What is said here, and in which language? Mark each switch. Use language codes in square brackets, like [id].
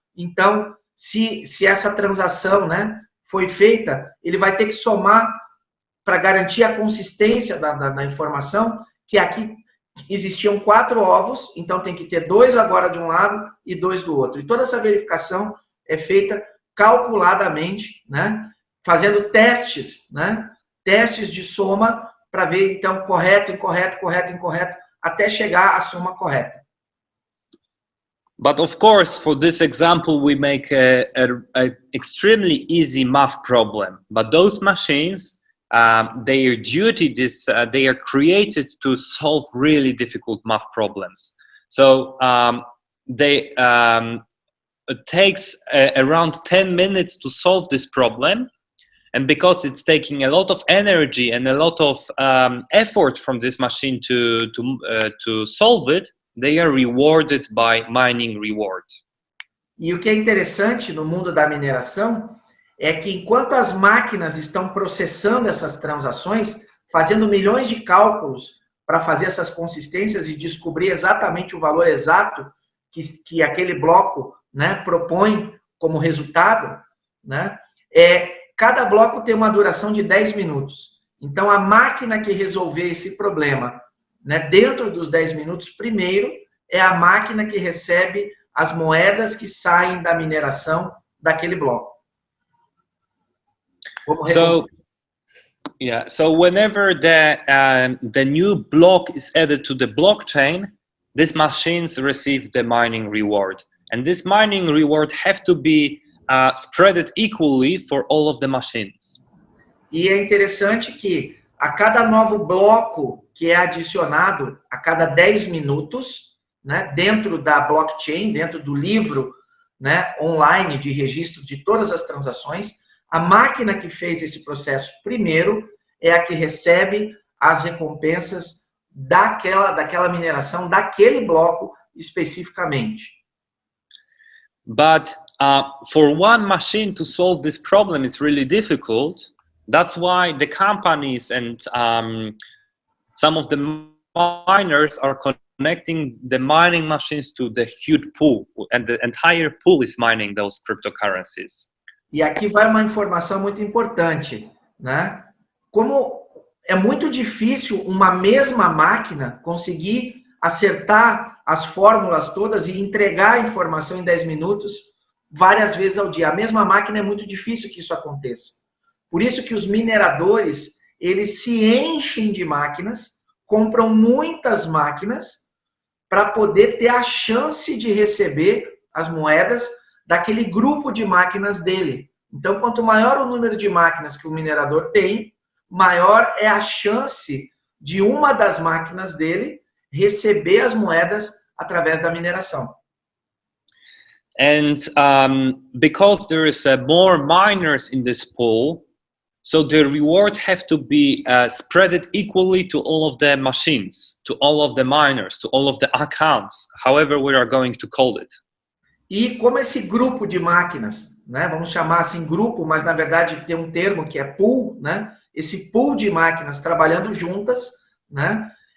[pt] Então, se essa transação, né, foi feita, ele vai ter que somar para garantir a consistência da informação, que aqui existiam 4 ovos, então tem que ter 2 agora de um lado e 2 do outro. E toda essa verificação é feita calculadamente, né, fazendo testes, né, testes de soma para ver, então, correto, incorreto, até chegar à soma correta. [en] But of course, for this example, we make a extremely easy math problem. But those machines, their duty, they are created to solve really difficult math problems. So it takes around 10 minutes to solve this problem. And because it's taking a lot of energy and a lot of effort from this machine to solve it, they are rewarded by mining reward. [pt] E o que é interessante no mundo da mineração é que enquanto as máquinas estão processando essas transações, fazendo milhões de cálculos para fazer essas consistências e descobrir exatamente o valor exato que aquele bloco, né, propõe como resultado, né, cada bloco tem uma duração de 10 minutos. Então, a máquina que resolver esse problema, né, dentro dos 10 minutos, primeiro, é a máquina que recebe as moedas que saem da mineração daquele bloco. [en] So whenever the new block is added to the blockchain, these machines receive the mining reward. And this mining reward have to be spread equally for all of the machines. [pt] E é interessante que a cada novo bloco que é adicionado a cada 10 minutos, né, dentro da blockchain, dentro do livro, né, online de registro de todas as transações, a máquina que fez esse processo primeiro é a que recebe as recompensas daquela mineração, daquele bloco especificamente. [en] But for one machine to solve this problem, it's really difficult. That's why the companies and some of the miners are connecting the mining machines to the huge pool, and the entire pool is mining those cryptocurrencies. [pt] E aqui vai uma informação muito importante, né? Como é muito difícil uma mesma máquina conseguir acertar as fórmulas todas e entregar a informação em 10 minutos várias vezes ao dia. A mesma máquina é muito difícil que isso aconteça. Por isso que os mineradores, eles se enchem de máquinas, compram muitas máquinas para poder ter a chance de receber as moedas daquele grupo de máquinas dele. Então, quanto maior o número de máquinas que o minerador tem, maior é a chance de uma das máquinas dele receber as moedas através da mineração. [en] And because there is more miners in this pool, so the reward have to be spread equally to all of the machines, to all of the miners, to all of the accounts, however we are going to call it. [pt] E como esse grupo de máquinas, né, vamos chamar assim grupo, mas na verdade tem um termo que é pool, né? Esse pool de máquinas trabalhando juntas, né?